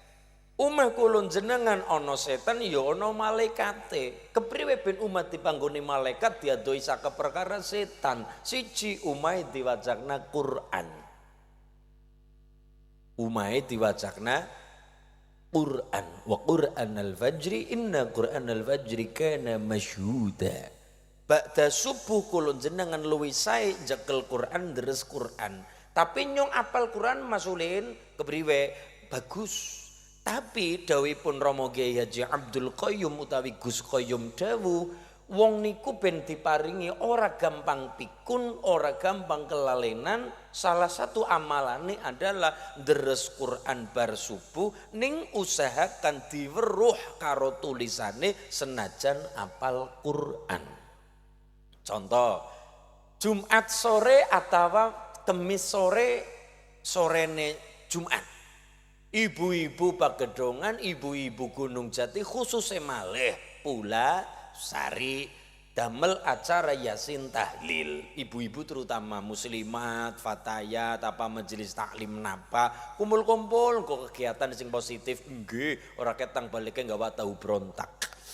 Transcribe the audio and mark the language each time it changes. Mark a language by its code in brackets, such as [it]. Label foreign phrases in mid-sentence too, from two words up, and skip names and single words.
[jv] Omah kula jenengan ana setan ya ana malaikate. Kepriwe ben umat dipanggoni malaikat diadoi saka perkara setan? Siji omahe diwacakna Quran. Omahe diwacakna Quran. [ar] Wa Qur'anal fajri inna Qur'anal fajri kana masyhuda. [jv] Ba'da subuh kulon jenengan luwih sae jekel Quran deres Quran. Tapi nyong apal Quran masulin kepriwe bagus. Tapi dawuhipun Rama Kyai Haji Abdul Qayyum utawi Gus Qayyum dawuh wong niku ben diparingi ora gampang pikun, ora gampang kelalenan. [id] Salah satu [jv] amalane adalah deres Quran bar subuh ning usahakan diweruh karo tulisane senajan apal Quran. Contoh, Jumat sore atau Kemis sore, sorene Jumat. Ibu-ibu Pagedongan, ibu-ibu Gunung Jati khususnya malih Pula Sari damel acara Yasin tahlil. Ibu-ibu terutama muslimat, fatayat, apa majelis taklim napa, kumpul-kumpul kok kegiatan sing positif nggih, ora ketang balike gawa tahu brontak.